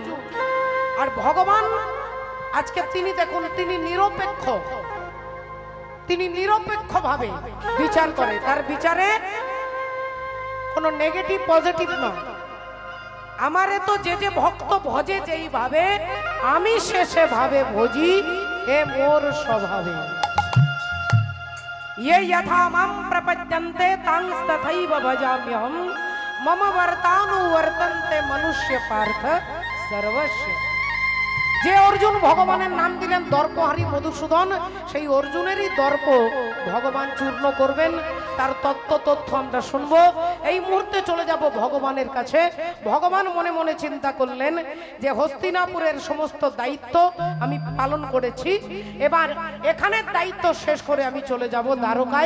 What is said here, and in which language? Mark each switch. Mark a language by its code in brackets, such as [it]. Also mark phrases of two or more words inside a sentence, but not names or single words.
[bn] আর ভগবান আজকে তিনি দেখুন, তিনি নিরপেক্ষ, তিনি নিরপেক্ষভাবে বিচার করে, তার বিচারে কোনো [en] negative positive [bn] নয়। আমারে তো যে যে ভক্ত ভজে যেইভাবে, আমি শেষে ভাবে ভজি হে মোর স্বভাবে। [sa] ये यथा मां प्रपद्यन्ते तांस्तथैव भजाम्यहं मम वर्तानुवर्तन्ते मनुष्य पार्थ सर्वस्य। [bn] যে অর্জুন ভগবানের নাম দিলেন দর্পহারী মধুসূদন, সেই অর্জুনেরই দর্প ভগবান চূর্ণ করবেন। তার তথ্য আমরা শুনবো। এই মুহূর্তে চলে যাব ভগবানের কাছে। ভগবান মনে মনে চিন্তা করলেন যে হস্তিনাপুরের সমস্ত দায়িত্ব আমি পালন করেছি, এবার এখানের দায়িত্ব শেষ করে আমি চলে যাব দ্বারকায়।